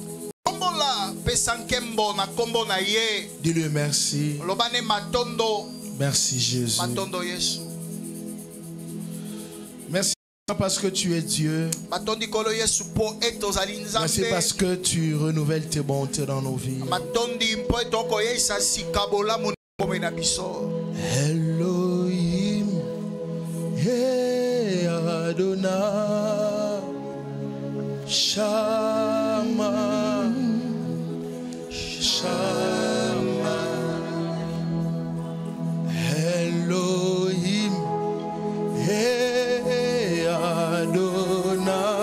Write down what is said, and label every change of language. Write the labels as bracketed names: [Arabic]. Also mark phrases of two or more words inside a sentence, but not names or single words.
[French] Dis-lui merci. Merci Jésus. Merci parce que tu es Dieu. Merci parce que tu renouvelles tes bontés dans nos vies. [Hebrew] אלוהים, הי אדוני, שמע, שמע, אלוהים, הי אדוני,